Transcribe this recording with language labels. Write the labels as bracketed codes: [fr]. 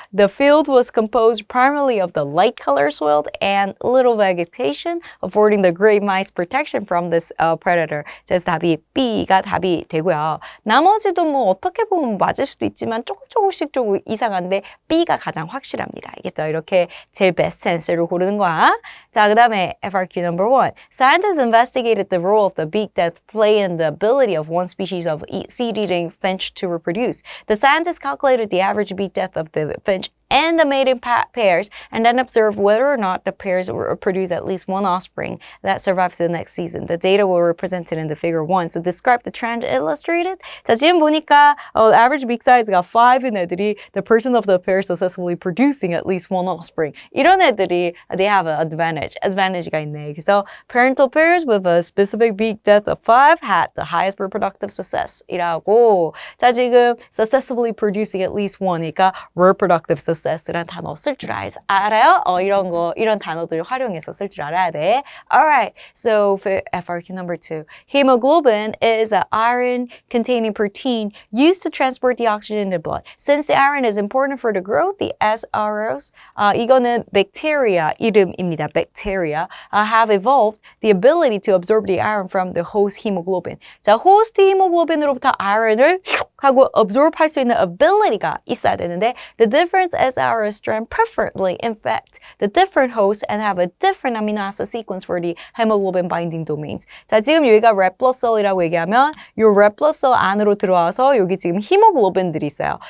[en] The field was composed primarily of the light color soil and little vegetation, affording the gray mice protection from this predator. [ko] 그래서 답이 B가 답이 되고요. 나머지도 뭐 어떻게 보면 맞을 수도 있지만 조금씩 조금 이상한데 B가 가장 확실합니다. 알겠죠? 이렇게 제일 best answer를 고르는 거야. 자, 그 다음에 FRQ number 1. [en] Scientists investigated the role of the beak that play in the ability of one species of seed-eating finch to reproduce. The scientists calculated the average beak depth of the finch and the mating pairs, and then observed whether or not the pairs produce at least one offspring that survives the next season. The data were represented in the figure 1. So describe the trend illustrated. [ko] 자, 지금 보니까 average beak size가 5인 애들이 [en] the person of the pair successfully producing at least one offspring. [ko] 이런 애들이 [en] they have an advantage [ko] 가 있네. [en] 그래서 parental pairs with a specific beak depth of 5 had the highest reproductive success이라고. 자, 지금 successfully producing at least one이니까 reproductive success. [ko] 라는 단어 쓸 줄 알아요? 이런 단어들 활용해서 쓸 줄 알아야 돼. [en] Alright, so for FRQ number 2. Hemoglobin is an iron-containing protein used to transport the oxygen in the blood. Since the iron is important for the growth, the SROs, [ko] 이거는 bacteria 이름입니다. [en] Bacteria have evolved the ability to absorb the iron from the host hemoglobin. [ko] 자, host hemoglobin으로부터 iron을 하고 absorb 할 수 있는 ability가 있어야 되는데 [en] the difference SRS strand preferably infect the different hosts and have a different amino acid sequence for the hemoglobin binding domains. [ko] 자, 지금 여기가 red blood cell이라고 얘기하면 이 red blood cell 안으로 들어와서 여기 지금 히모글로빈들이 있어요.